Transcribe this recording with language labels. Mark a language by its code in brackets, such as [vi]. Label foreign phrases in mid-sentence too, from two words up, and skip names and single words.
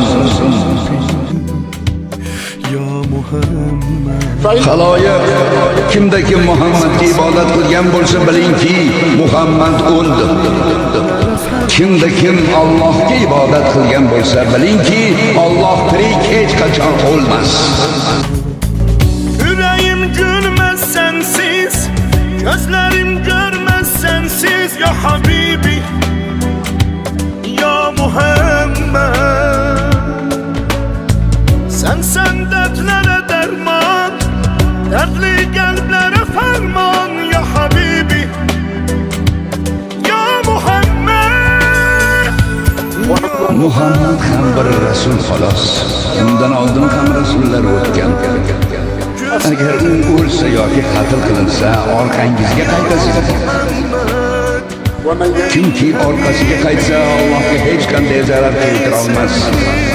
[tr] Ya Muhammed. [uz] Haloyiq, kimda kim Muhammadga ibodat qilgan bo'lsa bilingki, Muhammad o'ldi. Kimda kim Allohga ibodat qilgan bo'lsa bilingki, Alloh tirik, hech qachon o'lmas. [tr] Yüreğim gülmez sensiz, gözlerim görmez sensiz [ar] يا حبيبي، يا محمد. [tr] Sen dertlere derman, dertli kalplere ferman [ar] يا حبيبي، يا محمد. [uz] Muhammad ham bir rasul xolos. Undan oldin ham rasullar o'tgan. Agar u o'lsa yoki qatl qilinsa, orqangizga qaytasiz. Kimki orqasiga qaytsa, Allohga hech qanday zarar keltira olmas.